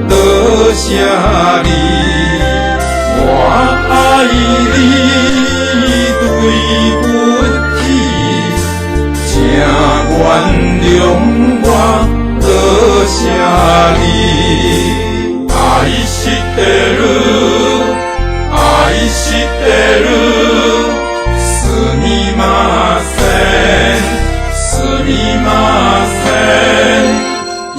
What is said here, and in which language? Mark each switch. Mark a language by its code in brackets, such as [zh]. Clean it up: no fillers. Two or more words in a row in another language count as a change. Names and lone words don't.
[zh] 多谢你，我爱你。对不起，请原谅我，多谢你。 [ja] 愛してる、愛してる、すみません、すみません。